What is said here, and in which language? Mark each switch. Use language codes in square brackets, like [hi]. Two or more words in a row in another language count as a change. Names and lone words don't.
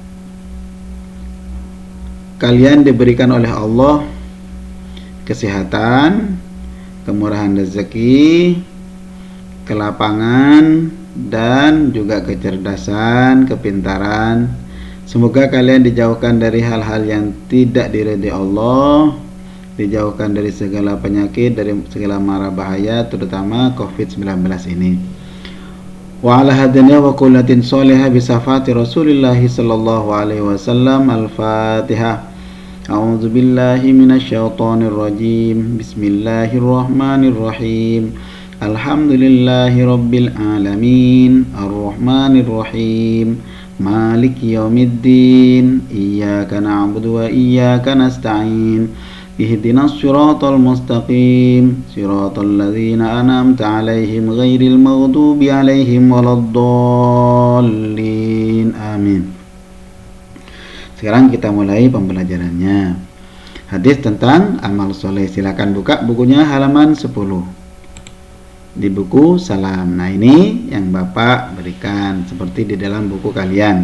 [id] kalian diberikan oleh Allah kesehatan, kemurahan rezeki, kelapangan, dan juga kecerdasan, kepintaran. Semoga kalian dijauhkan dari hal-hal yang tidak diridai Allah, dijauhkan dari segala penyakit, dari segala mara bahaya, terutama COVID-19 ini. [ar] وعلى هدانيا وكلة صالحة بصفة رسول الله صلى الله عليه وسلم. Al-Fatihah. أعوذ بالله من الشيطان الرجيم. بسم الله الرحمن الرحيم. الحمد لله رب العالمين. الرحمن الرحيم. مالك يوم الدين. إياك نعبد وإياك نستعين. اهدنا الصراط المستقيم. صراط الذين أنعمت عليهم غير المغضوب عليهم ولا الضالين. Amin. [id] Sekarang kita mulai pembelajarannya. Hadis tentang amal soleh. Silakan buka bukunya halaman 10 di buku salam. Nah, ini yang Bapak berikan seperti di dalam buku kalian.